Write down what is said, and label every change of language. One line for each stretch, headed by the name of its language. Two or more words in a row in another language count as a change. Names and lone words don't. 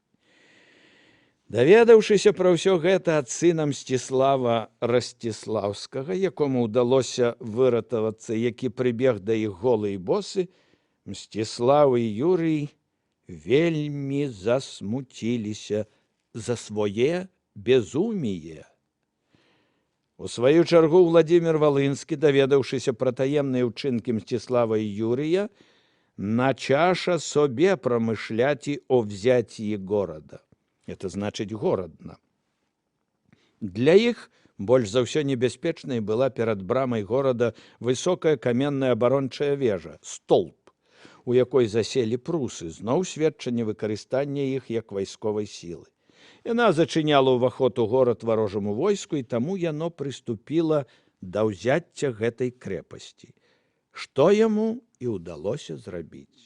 Belarusian: Даведаўшыся пра ўсё гэта ад сына Мсціслава Расціслаўскага, якому ўдалося выратавацца, які прыбег да іх голы і босы, Мсціслав і Юрый вельмі засмуціліся за
Old Russian: свое безумие.
Belarusian: У сваю чаргу Владзімір Валынскі, даведаўшыся пра таемныя ўчынкі Мсціслава і Юрыя,
Old Russian: начаша собе промышляти о взятии города.
Belarusian: Это значыць горадна. Для іх больш за ўсё небяспечнай была перад брамай горада высокая каменная абарончая вежа, столб, у якой заселі прусы, зноў сведчанне выкарыстання іх як вайсковай сілы. Яна зачыняла ўваход у горад варожаму войску, і таму яно прыступіла да ўзяцця гэтай крэпасці, што яму і ўдалося зрабіць.